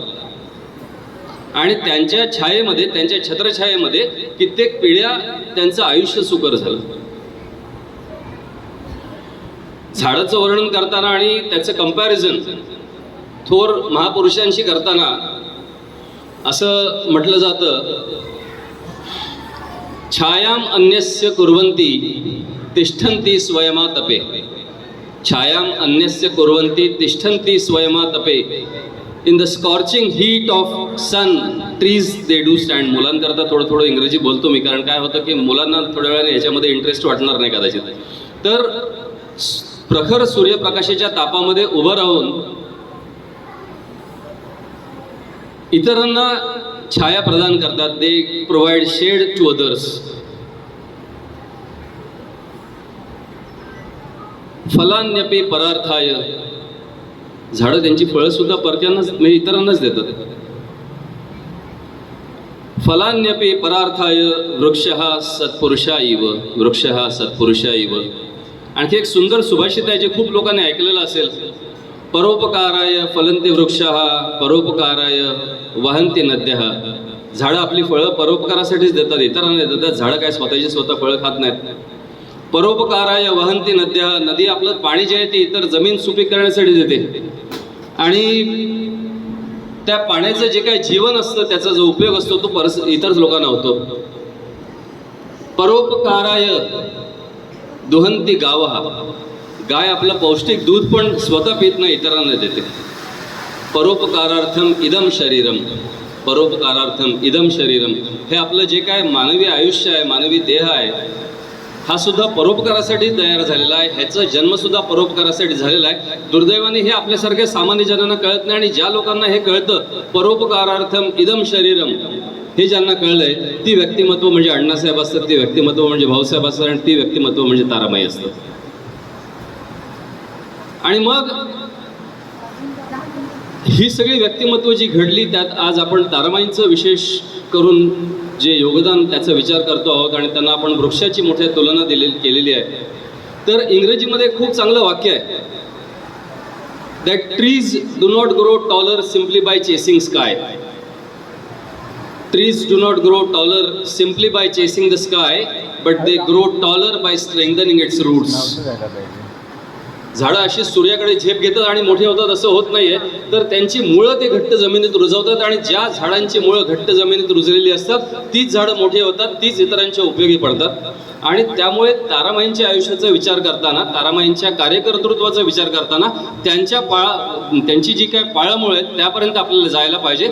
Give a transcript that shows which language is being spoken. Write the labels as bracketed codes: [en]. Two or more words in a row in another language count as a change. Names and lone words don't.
[mr] आणि त्यांच्या छायेमध्ये, त्यांच्या छत्रछायेमध्ये कित्येक पिढ्या त्यांचं आयुष्य सुकर झालं. झाडाचं वर्णन करताना आणि त्याचं कंपॅरिझन थोर महापुरुषांशी करताना असं म्हटलं जातं, [sa] छायाम अन्यस्य कुर्वन्ति तिष्ठन्ति स्वयमातपे. छायाम अन्यस्य कुर्वन्ति तिष्ठन्ति स्वयमातपे. [en] in the scorching heat of sun trees they do stand. [mr] मुलांकरता थोडं इंग्रजी बोलतो मी, कारण काय होतं की मुलांना थोड्या वेळाने याच्यामध्ये इंटरेस्ट वाटणार नाही कदाचित. तर प्रखर सूर्यप्रकाशाच्या तापामध्ये उभं राहून इतरांना छाया प्रदान करतात. [en] they provide shade to others. [sa] फलान्यपि परार्थाय. [mr] झाडं त्यांची फळं सुद्धा परक्यांनाच म्हणजे इतरांनाच देतात. [sa] फलान्यपि परार्थाय वृक्षः सत्पुरुषा इव. वृक्षः सत्पुरुषा इव. [mr] आणखी एक सुंदर सुभाषित आहे जे खूप लोकांनी ऐकलेलं असेल. [sa] परोपकाराय फलन्ति वृक्षः परोपकाराय वहन्ति नद्यः. [mr] झाडं आपली फळं परोपकारासाठीच देतात, इतरांना देतात. झाडं काय स्वतः फळं खात नाहीत. [sa] परोपकाराय वहन्ति नद्यः. [mr] नदी आपलं पाणी जे आहे ते इतर जमीन सुपीक करण्यासाठी देते आणि त्या पाण्याचं जे काही जीवन असतं त्याचा जो उपयोग असतो तो इतर लोकांना होतो. [sa] परोपकाराय दुहन्ति गावः. [mr] गाय आपलं पौष्टिक दूध पण स्वतः पित नाही, इतरांना देते. [sa] परोपकारार्थम इदम शरीरम. परोपकारार्थम इदम शरीरम. [mr] हे आपलं जे काय मानवी आयुष्य आहे, मानवी देह आहे, हा सुद्धा परोपकारासाठी तयार झालेला आहे. ह्याचा जन्मसुद्धा परोपकारासाठी झालेला आहे. दुर्दैवाने हे आपल्यासारख्या सामान्य जनांना कळत नाही. आणि ज्या लोकांना हे कळतं, [sa] परोपकारार्थम इदम शरीरम, [mr] हे ज्यांना कळलंय, ती व्यक्तिमत्व म्हणजे अण्णासाहेब असतात, ती व्यक्तिमत्व म्हणजे भाऊसाहेब असतात, आणि ती व्यक्तिमत्व म्हणजे तारामाई असतात. आणि मग ही सगळी व्यक्तिमत्व जी घडली, त्यात आज आपण तारामाईंचं विशेष करून जे योगदान, त्याचा विचार करतो आहोत. आणि त्यांना आपण वृक्षाची मोठ्या तुलना केलेली आहे. तर इंग्रजीमध्ये खूप चांगलं वाक्य आहे, [en] that trees do not grow taller simply by chasing sky. Trees do not grow taller simply by chasing the sky, but they grow taller by strengthening its roots. [mr] झाडं अशी सूर्याकडे झेप घेतात आणि मोठी होतात असं होत नाहीये, तर त्यांची मुळं ते घट्ट जमिनीत रुजवतात. आणि ज्या झाडांची मुळं घट्ट जमिनीत रुजलेली असतात, तीच झाडं मोठी होतात, तीच इतरांच्या उपयोगी पडतात. आणि त्यामुळे तारामाईंच्या आयुष्याचा विचार करताना, तारामाईंच्या कार्यकर्तृत्वाचा विचार करताना, त्यांची जी काय पाळंमुळं आहेत त्यापर्यंत आपल्याला जायला पाहिजे.